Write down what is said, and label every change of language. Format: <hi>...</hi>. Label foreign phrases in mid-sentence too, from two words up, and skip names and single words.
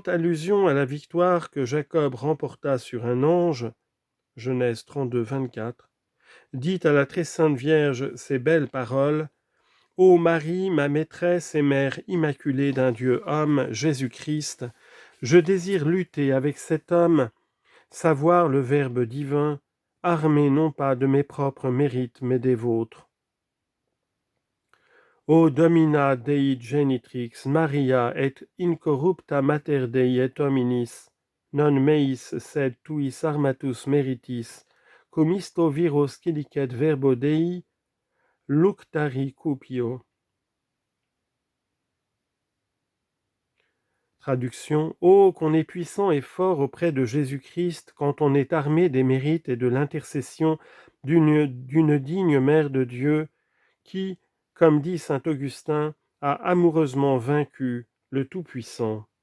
<fr>allusion à la victoire que Jacob remporta sur un ange, Genèse 32, 24, dit à la très sainte Vierge ces belles paroles: « Ô Marie, ma maîtresse et mère immaculée d'un Dieu homme, Jésus-Christ, je désire lutter avec cet homme, savoir le Verbe divin, armé non pas de mes propres mérites, mais des vôtres.</fr> <la>O Domina Dei Genitrix, Maria et incorrupta Mater Dei et Hominis, non meis sed tuis armatus meritis, cum isto viros scilicet verbo Dei, luctari cupio.</la> <fr>» Traduction: ô qu'on est puissant et fort auprès de Jésus-Christ quand on est armé des mérites et de l'intercession d'une digne mère de Dieu qui, comme dit saint Augustin, a amoureusement vaincu le Tout-Puissant.</fr>